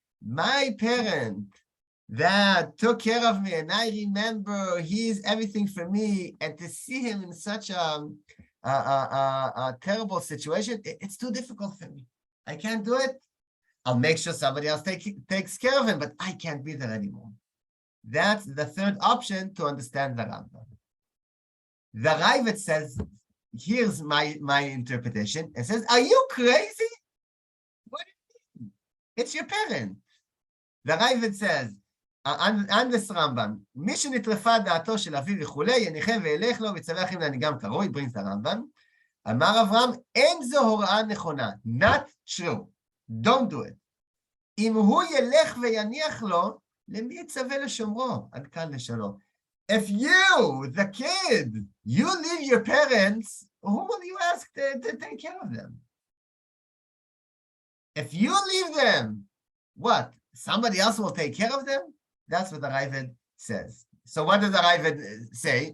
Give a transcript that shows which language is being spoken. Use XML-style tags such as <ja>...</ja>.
<en>My parent that took care of me, and I remember he's everything for me, and to see him in such a terrible situation, it's too difficult for me. I can't do it. I'll make sure somebody else takes care of him, but I can't be there anymore. That's the third option to understand the Rambam. The Ravid says, here's my interpretation. It says, are you crazy? What do you mean? It's your parent. The Ravid says, on this Rambam,</en> <he>מי שנטרפה דעתו של אביו וכולי, יניחם וילך לו, ויצווה אחים להנהיגם כראוי,</he> <en>brings the Rambam.</en> <he>אמר אברהם, אין זו הוראה נכונה.</he> <en>Not true. Don't do it.</en> <he>אם הוא ילך ויניח לו, למי יצווה לשומרו? עד כאן לשלום.</he> <en>If you, the kid, you leave your parents, who will you ask to take care of them? If you leave them, what? Somebody else will take care of them? That's what the Ravid says. So what does the Ravid say?</en>